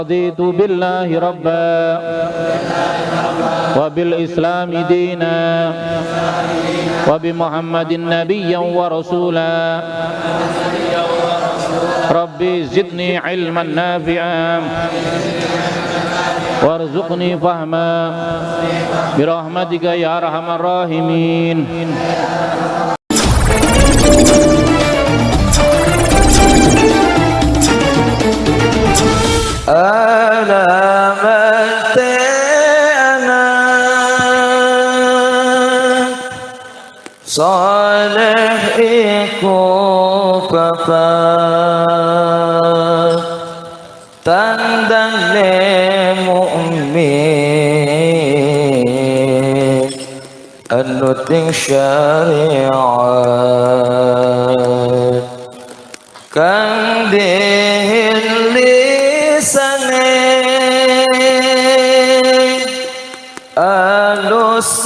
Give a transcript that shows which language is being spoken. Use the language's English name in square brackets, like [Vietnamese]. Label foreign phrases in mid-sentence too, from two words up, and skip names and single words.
[Arabic] رضيت بالله ربا وبالإسلام دينا وبمحمد نبيا ورسولا ربي زدني علما نافعا وارزقني فهما برحمتك يا أرحم الراحمين. [Javanese] alamat anak saleh iku bapak tandane mukmin anuting syariat kang alus